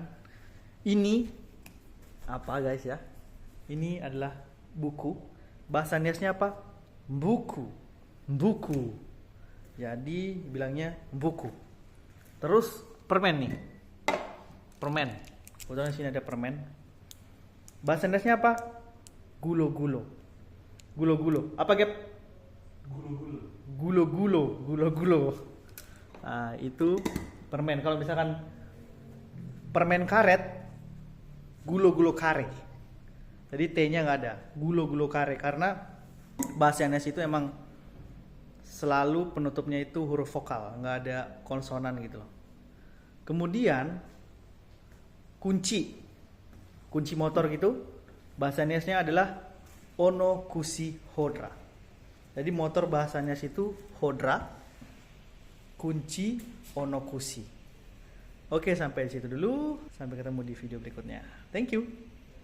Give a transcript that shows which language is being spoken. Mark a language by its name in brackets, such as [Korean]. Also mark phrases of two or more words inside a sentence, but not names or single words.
[Indonesian] Ini apa guys ya? Ini adalah buku. Bahasa Niasnya apa? Buku. Buku. Jadi bilangnya buku. Terus permen nih. Permen. Kebetulan sini ada permen. Bahasa Niasnya apa? Gulo-gulo. Gulo-gulo. Apa Gap? Gulo-gulo. Nah, itu permen. Kalau misalkan permen karet, [Nias] gulo-gulo kare. [Indonesian] Jadi T-nya nggak ada. [Nias] Gulo-gulo kare [Indonesian] karena bahasa Indonesia itu emang selalu penutupnya itu huruf vokal, nggak ada konsonan gitu loh. Kemudian kunci motor gitu, bahasa Indonesia adalah [Nias] onokushi hodra. [Indonesian] Jadi motor bahasanya situ hodra, kunci, onokushi. Oke, sampai di situ dulu. Sampai ketemu di video berikutnya. [English] Thank you.